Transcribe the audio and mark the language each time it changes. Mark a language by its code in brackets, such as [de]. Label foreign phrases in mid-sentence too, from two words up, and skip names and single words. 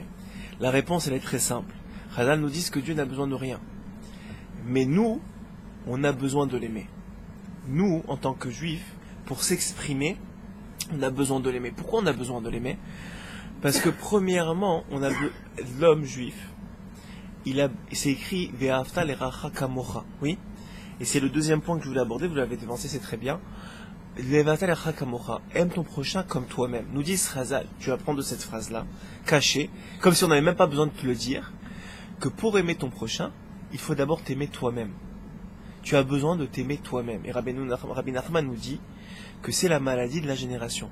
[fr] La réponse elle est très simple. Chazal nous dit que Dieu n'a besoin de rien. Mais nous, on a besoin de l'aimer. Nous, en tant que juifs, pour s'exprimer, on a besoin de l'aimer. Pourquoi on a besoin de l'aimer? Parce que premièrement, l'homme juif, c'est écrit [he] ואהבת לרעך כמוך, [fr] oui. Et c'est le deuxième point que je voulais aborder. Vous l'avez devancé, c'est très bien. [he] ואהבת לרעך כמוך, [fr] aime ton prochain comme toi-même. Nous dit Srazal, tu vas prendre de cette phrase-là, cachée, comme si on n'avait même pas besoin de te le dire, que pour aimer ton prochain, il faut d'abord t'aimer toi-même. Tu as besoin de t'aimer toi-même. Et Rabbi Nachman nous dit que c'est la maladie de la génération.